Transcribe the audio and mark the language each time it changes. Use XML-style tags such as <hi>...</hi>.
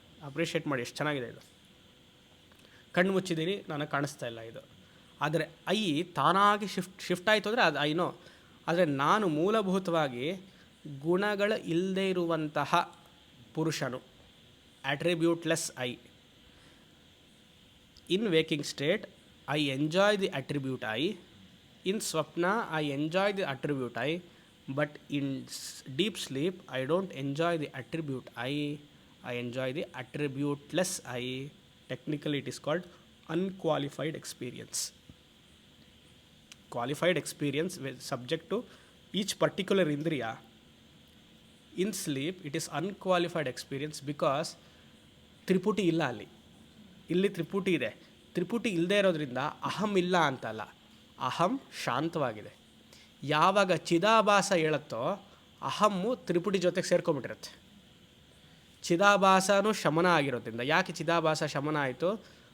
<kn>Appreciate ಮಾಡಿ, ಎಷ್ಟು ಚೆನ್ನಾಗಿದೆ ಇದು. ಕಣ್ಣು ಮುಚ್ಚಿದ್ದೀನಿ, ನನಗೆ ಕಾಣಿಸ್ತಾ ಇಲ್ಲ ಇದು. ಆದರೆ ಐ ತಾನಾಗಿ ಶಿಫ್ಟ್ ಆಯಿತು ಅಂದರೆ ಅದು ಐನೋ. ಆದರೆ ನಾನು ಮೂಲಭೂತವಾಗಿ ಗುಣಗಳ ಇಲ್ಲದೆ ಇರುವಂತಹ ಪುರುಷನು, ಅಟ್ರಿಬ್ಯೂಟ್ಲೆಸ್ I.</kn> <en>in waking state I enjoy the attribute I, in swapna I enjoy the attribute I, but in deep sleep I don't enjoy the attribute I enjoy the attributeless I. Technically it is called unqualified experience. Qualified experience subject to each particular indriya. In sleep it is unqualified experience because</en> <kn>ತ್ರಿಪುಟಿ ಇಲ್ಲ ಅಲ್ಲಿ. ಇಲ್ಲಿ ತ್ರಿಪುಟಿ ಇದೆ. ತ್ರಿಪುಟಿ ಇಲ್ಲದೆ ಇರೋದ್ರಿಂದ ಅಹಂ ಇಲ್ಲ ಅಂತಲ್ಲ, ಅಹಂ ಶಾಂತವಾಗಿದೆ. ಯಾವಾಗ ಚಿದಾಭಾಸ ಹೇಳುತ್ತೋ ಅಹಮ್ಮು ತ್ರಿಪುಟಿ ಜೊತೆಗೆ ಸೇರ್ಕೊಂಬಿಟ್ಟಿರುತ್ತೆ. ಚಿದಾಭಾಸನೂ ಶಮನ ಆಗಿರೋದ್ರಿಂದ, ಯಾಕೆ ಚಿದಾಭಾಸ ಶಮನ ಆಯಿತು?</kn>